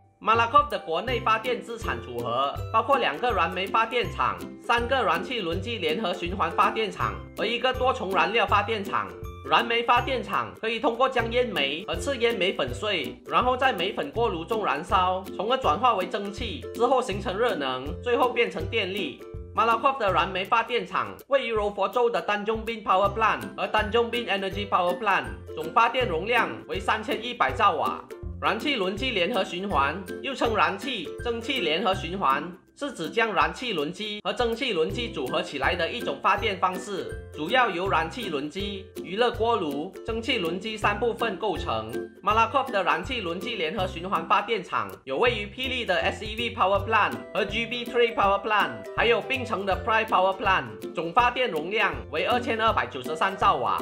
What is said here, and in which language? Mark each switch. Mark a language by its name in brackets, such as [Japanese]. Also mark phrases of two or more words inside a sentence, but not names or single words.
[Chinese] Malakoff 的国内发电资产组合包括2个燃煤发电厂、3个燃气轮机联合循环发电厂和1个多重燃料发电厂。燃煤发电厂可以通过将烟煤和次烟煤粉碎，然后在煤粉锅炉中燃烧，从而转化为蒸汽，之后形成热能，最后变成电力。Malakoff 的燃煤发电厂位于柔佛州的 Tanjung Bin Power Plant 和Tanjung Bin Energy Power Plant，总发电容量为3100兆瓦。燃气轮机联合循环又称燃气蒸汽联合循环，是指将燃气轮机和蒸汽轮机组合起来的一种发电方式，主要由燃气轮机、余热锅炉、蒸汽轮机3部分构成。Malakoff 的燃气轮机联合循环发电厂有位于霹雳的 SEV Power Plant 和 GB3 Power Plant，还有槟城的 Pride Power Plant，总发电容量为2293兆瓦。